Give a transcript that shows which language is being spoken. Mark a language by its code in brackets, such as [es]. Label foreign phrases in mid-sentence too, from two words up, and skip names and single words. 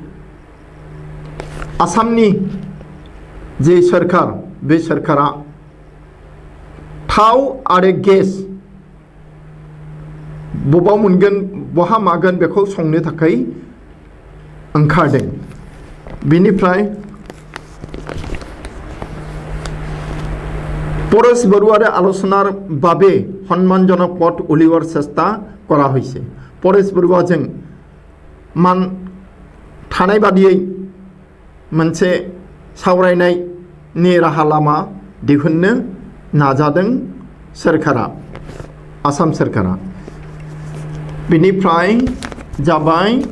[brx] आसामनि जे सरकार बे सरकारा थाव आरो गेस बबाव मोनगोन बहा मागोन बेखौ संनो थाखाय ओंखारदों बेनिफ्राय [as] পৰেশ বৰুৱাৰে আলোচনাৰ বাবে সন্মানজনক পদ উলিওৱাৰ চেষ্টা কৰা হৈছে [brx] परेश बरुवाजों मान थानाय बादियै मोनसे सावरायनायनि राहा लामा दिहुननो नाजादों सरकारा आसाम सरकारा बेनिफ्राय जाबाय